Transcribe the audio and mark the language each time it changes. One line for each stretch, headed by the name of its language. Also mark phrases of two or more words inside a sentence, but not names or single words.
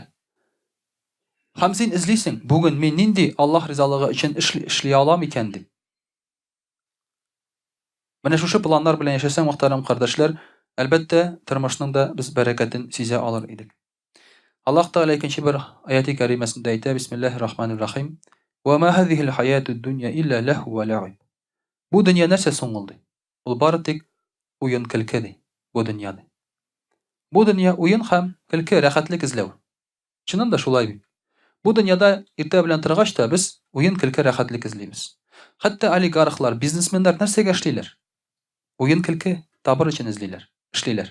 Tatar: Һәм син эзлисең, бүген мин нинди Аллаһ ризалыгы өчен эшли алам икән дип. Менә шушы планнар белән яшәсәң, мөхтәрәм кардәшләр, әлбәттә тормышның да без бәрәкәтен сизә алыр идек. Аллаһ Тәгалә икенче бер аяти кәримәсендә әйтә:
Arabic: بسم الله الرحمن الرحيم. وما هذه الحياة الدنيا إلا لهو ولعب.
Tatar: Бу дөнья нәрсә соң ул ди? Ул бары тик уен көлке ди. Бу дөньяда. Бу дөнья уен һәм көлке, рәхәтлек эзләү. Чыннан да шулай бит. Бу дөньяда иртә белән торгач та без Уен көлке рәхәтлек эзлибез. Хәтта олигархлар, бизнесменнар нәрсәгә эшлиләр? Уен көлке табыр өчен эшлиләр.